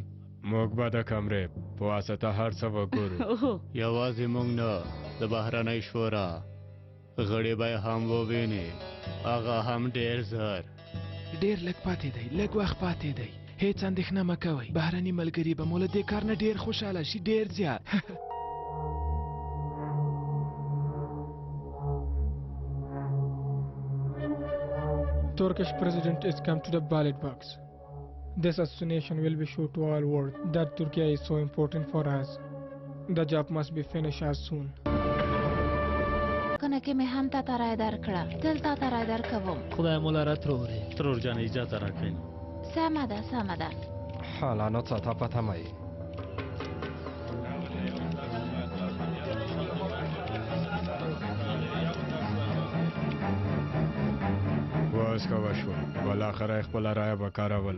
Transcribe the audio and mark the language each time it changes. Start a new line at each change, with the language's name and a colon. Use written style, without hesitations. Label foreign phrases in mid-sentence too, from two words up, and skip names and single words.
Pashto: موږ به د کمرې په واسطه هر څه وګورو یوازې موږ نه د بهرنۍ شورا غړي به یې هم وویني هغه هم ډېر زر ډېر لږ پاتې دی لږ وخت پاتې دی هیڅ اندېښنه مه کوئ بهرني ملګري به مو له دې کار نه ډېر خوشحاله شي ډېر زیات
English: Turkish president is come to the ballot box. This assassination will be shown to all world that Turkey is so important for us. The job must be finished as soon.
Pashto: کنه کې مې هم تا ته رای درکړه تل تا ته رای درکوم خدای مو لره ترورې ترور جان اجازه راکړئ سمه ده سمه ده حالا څه ته پته مې واس کا وشو بالاخره خپل رای به کاروله